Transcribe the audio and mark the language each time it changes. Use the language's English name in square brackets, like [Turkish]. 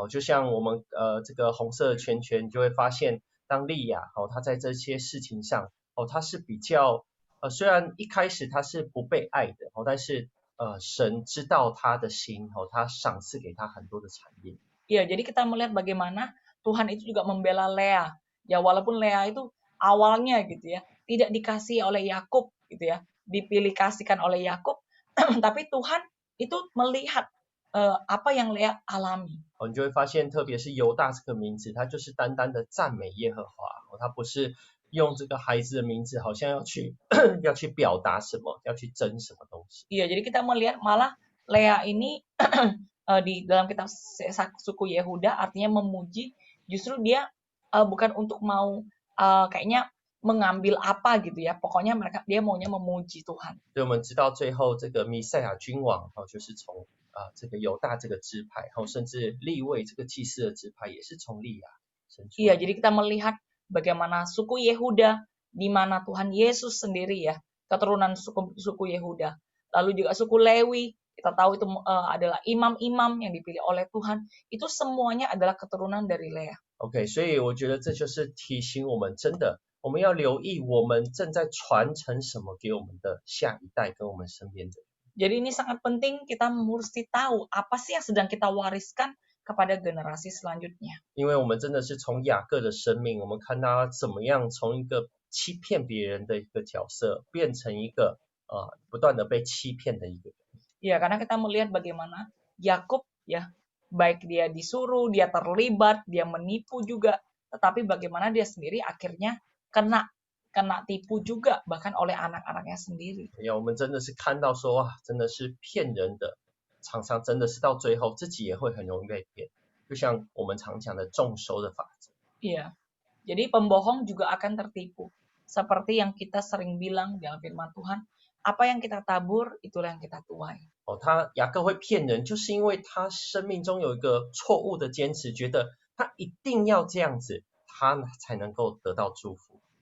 [Chinese] 就像我们这个红色的圈圈，你就会发现，当利亚她在这些事情上，她是比较虽然一开始她是不被爱的，但是神知道她的心，他赏赐给她很多的产业。 [Indonesian] Ya, jadi kita melihat bagaimana Tuhan itu juga membela Lea. Ya, walaupun Lea itu awalnya gitu ya, tidak dikasih oleh Yakub gitu ya, dipilih kasihkan oleh Yakub, tapi Tuhan itu melihat apa yang Lea alami. [Chinese] 你就会发现，特别是犹大这个名字，他就是单单的赞美耶和华，他不是用这个孩子的名字，好像要去表达什么，要去争什么东西。 [Indonesian] Iya, jadi kita melihat malah Lea ini di dalam kitab suku Yehuda artinya memuji, justru dia bukan untuk mau kayaknya mengambil apa gitu ya, pokoknya dia maunya memuji Tuhan. [Chinese] 所以我们知道最后这个弥赛亚君王就是从这个犹大这个支派，甚至利未这个祭司的支派也是从利亚生出。 [Indonesian] Iya, jadi kita melihat bagaimana suku Yehuda, di mana Tuhan Yesus sendiri ya, keturunan suku Yehuda. Lalu juga suku Lewi, kita tahu itu adalah imam-imam yang dipilih oleh Tuhan. Itu semuanya adalah keturunan dari Lea. [Chinese] OK， 所以我觉得这就是提醒我们，真的我们要留意我们正在传承什么给我们的下一代跟我们身边的人。 [Indonesian] Jadi ini sangat penting kita mesti tahu apa sih yang sedang kita wariskan kepada generasi selanjutnya. [Chinese] 因为我们真的是从雅各的生命，我们看他怎么样从一个欺骗别人的一个角色，变成一个不断的被欺骗的一个人。 [Indonesian] Ya, karena kita melihat bagaimana Yakub ya, baik dia disuruh, dia terlibat, dia menipu juga, tetapi bagaimana dia sendiri akhirnya kena tipu juga bahkan oleh anak-anaknya sendiri. [Chinese] 我们真的是看到说哇，真的是骗人的，常常真的是到最后自己也会很容易被骗，就像我们常讲的众收的法则。 [Indonesian] Iya, jadi pembohong juga akan tertipu. Seperti yang kita sering bilang dalam firman Tuhan, apa yang kita tabur, itulah yang kita tuai. [Chinese] 雅各会骗人，就是因为他生命中有一个错误的坚持，觉得他一定要这样子，他才能够得到祝福。